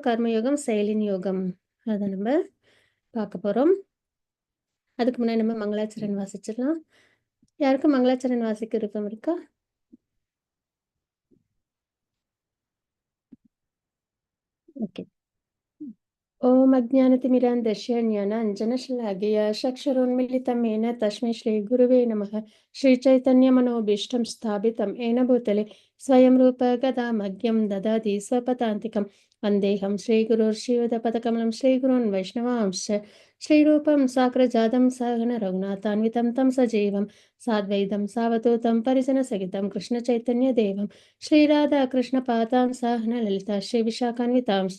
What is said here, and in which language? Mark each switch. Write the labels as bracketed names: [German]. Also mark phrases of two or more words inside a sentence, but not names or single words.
[Tamil] கர்மயோகம், செயலின் யோகம். அதை நம்ம பார்க்க போகிறோம். அதுக்கு முன்னாடி நம்ம மங்களாச்சரண் வாசிச்சிடலாம். யாருக்கும் மங்களாச்சரண் வாசிக்க விருப்பம் இருக்கா? ஓகே. [Sanskrit] ॐ अज्ञानतिमिरान्धस्य ज्ञानाञ्जनशलाघया चक्षुरुन्मीलितं येन तस्मै श्रीगुरुवे नमः। श्रीचैतन्यमनोभीष्टं स्थापितं येन भूतले स्वयं रूप गदामह्यं ददाति स्वपदान्तिकं। वन्देऽहं श्रीगुरुर्श्रीयुतपदकमलं श्रीगुरून् वैष्णवांश्च श्रीरूपं साग्रजातं सहगण रघुनाथान्वितं तं सजीवं साद्वैतं सावधूतं परिजनसहितं कृष्णचैतन्यदेवं श्रीराधाकृष्णपादां सहगण ललिता श्रीविशाखान्वितांश्च।